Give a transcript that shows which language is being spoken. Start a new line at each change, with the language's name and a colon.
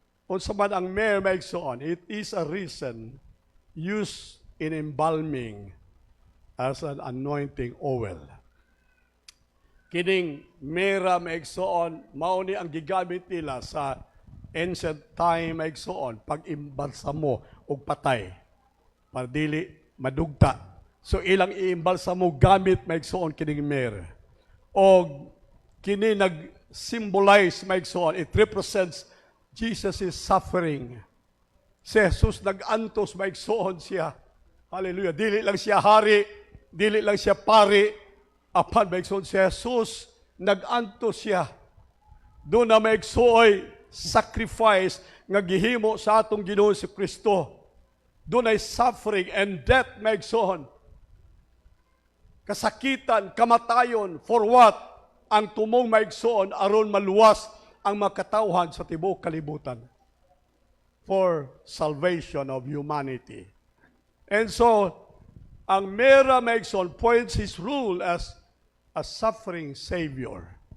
Cebuano: Unsa man ang
English: myrrh maigsoon, it is a reason used in embalming as an anointing oil.
Cebuano: Kining myrrh maigsoon, mao ni ang gigamit nila sa ancient time maigsoon pag-imbalsamo og patay para dili madugta. So ilang iimbalsamo gamit maigsoon kining myrrh. Og kini nag-symbolize maigsoon,
English: it represents Jesus' suffering.
Cebuano: Si Jesus nag-antos maigsoon siya. Hallelujah. Dili lang siya hari, dili lang siya pari, apan maigsoon si Jesus nag-antos siya. Doon na maigsoon sacrifice nga gihimo sa atong Ginoo si Kristo. Doon ay
English: suffering and death
Cebuano: maigsoon. Kasakitan, kamatayon,
English: for what?
Cebuano: Ang tumong maigsoon aron maluwas ang makatawhan sa tibuok kalibutan.
English: For salvation of humanity. And so, ang myrrh maigsoon points his rule as a suffering Savior.